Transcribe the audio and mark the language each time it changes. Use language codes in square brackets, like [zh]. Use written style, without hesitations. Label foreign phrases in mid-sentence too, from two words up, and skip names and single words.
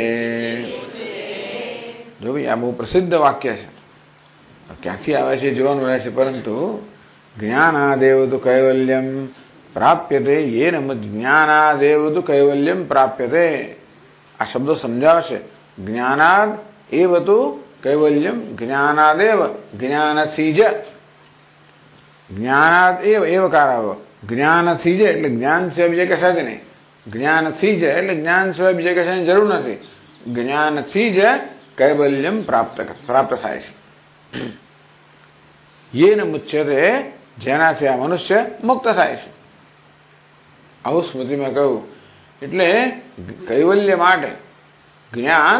[gu] જો ભાઈ આ બહુ પ્રસિદ્ધ વાક્ય છે, ક્યાંથી આવે છે જોવાનું રહે છે, પરંતુ જ્ઞાનાદેવ તુ કૈવલ્યમ પ્રાપ્યતે [sa] યેન જ્ઞાનાદેવ તુ કૈવલ્યમ પ્રાપ્યતે. [gu] આ શબ્દો સમજાવશે. [sa] જ્ઞાનાદ एव तु कैवल्यम ज्ञानादेव [gu] જ્ઞાનથી જ [sa] ज्ञानाद एव कार [gu] જ્ઞાનથી જ એટલે જ્ઞાન સિવાય બીજા કશાથી નહીં જ્ઞાનથી જ એટલે જ્ઞાન સિવાય બીજા કશાની જરૂર નથી જ્ઞાનથી જ कैवल्यम प्राप्त થાય છે [sa] યેન મુચ્યતે [gu] જેનાથી આ મનુષ્ય મુક્ત થાય છે આવું સ્મૃતિમાં કહ્યું એટલે કૈવલ્ય માટે જ્ઞાન